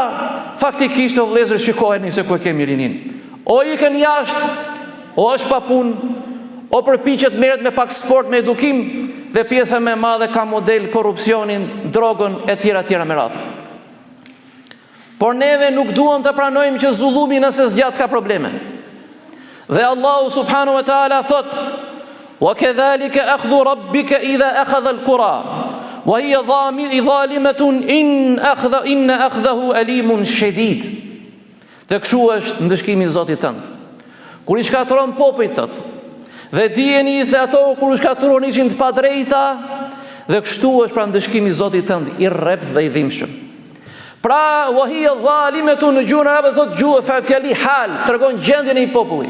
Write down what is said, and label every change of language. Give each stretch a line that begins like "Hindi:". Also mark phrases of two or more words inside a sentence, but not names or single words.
Albanian: Faktikisht o vëllezër, shikojeni se ku e kemi rinin. O ikën jashtë, o është pa punë, o përpiqet merret me pak sport, me edukim, dhe pjesa më e madhe ka model korrupsionin, drogën e tjera me radhë. Por neve nuk duam të pranojmë që zullumi nëse zgjat ka probleme. Dhe Allahu
Arabic: سبحانه وتعالى
Albanian: thot:
Arabic: "وكذلك أخذ ربك إذا أخذ القرى وهي ظالمة إن أخذه أليم شديد."
Albanian: Dhe kështu është ndëshkimi i Zotit tënd. Kur i shkatëron popujt, thot, dhe dijeni se ato kur i shkatëron ishin të padrejta, dhe kështu është pra ndëshkimi i Zotit tënd i rrept dhe i dhimbshëm. Pra,
Arabic: وهي ظالمة
Albanian: në gjuhën arabe thot gjuhë fjali hal, tregon gjendjen e një populli.